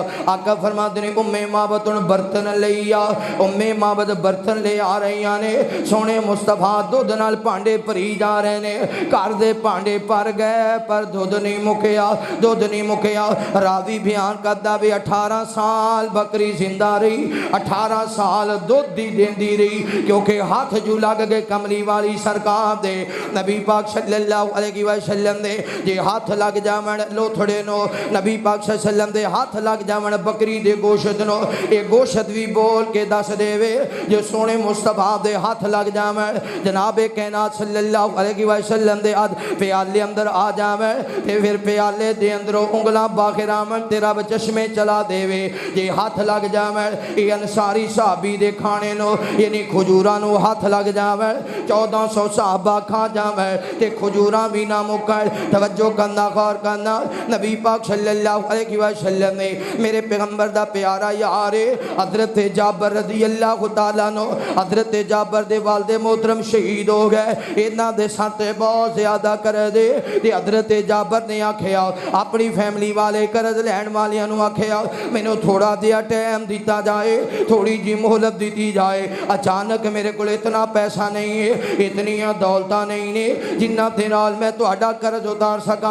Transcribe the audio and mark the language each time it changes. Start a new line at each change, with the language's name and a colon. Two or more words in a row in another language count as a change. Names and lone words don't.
Punjabi: آقا فرماتے نے ام معبد برتن لئی آ، ام معبد برتن لے آ رہی نے، سوہنے مصطفیٰ دودھ نال بھانڈے بھری جا رہے نے، گھر دے بھانڈے بھر گئے پر دودھ نہیں مکیا، دودھ نہیں مکیا. راوی بیان کردا وے 18 سال بکری زندہ رہی، 18 سال دودھ دی دیندی رہی، کیونکہ ہاتھ جو لگ گئے کملی والی سرکار دے نبی پاک
Arabic: صلی اللہ علیہ
Punjabi: وسلم دے، جے ہاتھ لگ جاون لوتھڑے نوں نبی پاک
Arabic: صلی اللہ علیہ وسلم
Punjabi: دے ہاتھ لگ جاون بکری دے گوشت نوں, یہ گوشت بھی بول کے دس دیوے جو سوہنے مصطفیٰ دے ہاتھ لگ جاون جنابِ کائنات
Arabic: صلی اللہ علیہ وسلم
Punjabi: دے ہاتھ پیالے اندر آ جاون تے پھر پیالے دے اندروں انگلاں باہر آون تے رب چشمے چلا دیوے، جے ہاتھ لگ جاون یہ انصاری صحابی دے کھانے نوں یعنی کھجوراں نوں ہاتھ لگ جاون 1400 صحابہ کھا جاون تے کھجوراں بھی نہ مکن. توجہ کرنا غور کرنا، نبی پاک
Arabic: صلی اللہ علیہ وسلم
Punjabi: نے میرے پیغمبر دا پیارا یار حضرت جابر
Arabic: رضی اللہ تعالیٰ
Punjabi: نوں، حضرت جابر دے والد محترم شہید ہو گئے، انہاں دے سر تے بہت زیادہ قرض دے تے حضرت جابر نے آکھیا اپنی فیملی والے قرض لین والیاں نوں آکھیا مینوں تھوڑا جیہا ٹائم دتا جائے، تھوڑی جی مہلت دتی جائے، اچانک میرے کو اتنا پیسہ نہیں ہے، اتنیاں دولتاں نہیں نے جنہاں دے نال میں تہاڈا قرض اتار سکا.